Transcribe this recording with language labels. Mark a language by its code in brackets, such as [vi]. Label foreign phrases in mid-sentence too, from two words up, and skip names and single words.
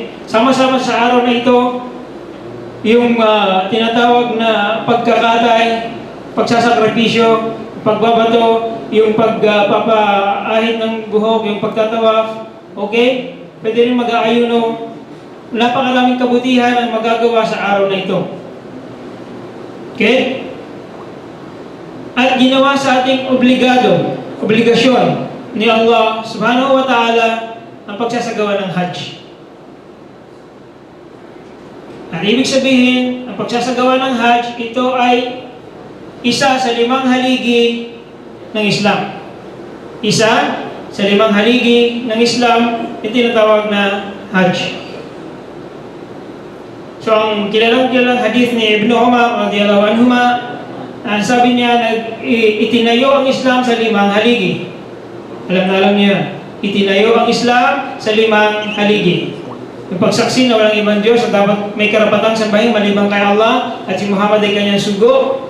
[tl] Sama-sama sa araw na ito, yung tinatawag na pagkakatay, pagsasakripisyo, pagbabato, yung pagpapaahit ng buhok, yung pagtatawaf. Okay? Pwede rin mag-aayuno. Napakaraming kabutihan ang magagawa sa araw na ito. Okay? At ginawa sa ating obligasyon ni Allah [ar] سبحانه وتعالى [tl] ang pagsasagawa ng Hajj. At ibig sabihin, ang pagsasagawa ng Hajj, ito ay isa sa 5 haligi ng Islam. Isa sa 5 haligi ng Islam, itinatawag na Hajj. So ang kilalang hadith ni Ibn Umar [ar] رضي الله عنهما, [tl] sabi niya, itinayo ang Islam sa 5 haligi. Alam niya, itinayo ang Islam sa 5 haligi. Yung pagsaksi na walang ibang Diyos at dapat may karapatang sambahin maliban kay Allah at si Muhammad ay kanyang sugo.